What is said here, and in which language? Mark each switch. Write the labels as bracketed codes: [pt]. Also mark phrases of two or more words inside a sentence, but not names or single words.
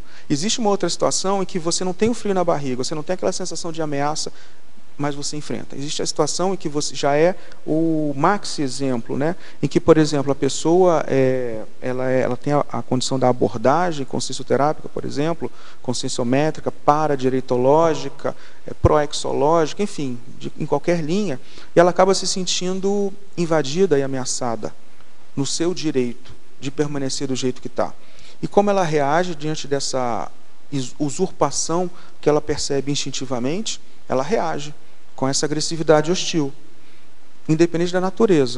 [pt] Existe uma outra situação em que você não tem o frio na barriga, você não tem aquela sensação de ameaça, mas você enfrenta. Existe a situação em que você já é o maxi exemplo, né? Em que, por exemplo, a pessoa ela tem a condição da abordagem consciencioterápica, por exemplo, conscienciométrica, paradireitológica, proexológica, enfim, em qualquer linha, e ela acaba se sentindo invadida e ameaçada no seu direito de permanecer do jeito que está. E como ela reage diante dessa usurpação que ela percebe instintivamente, ela reage com essa agressividade hostil, independente da natureza.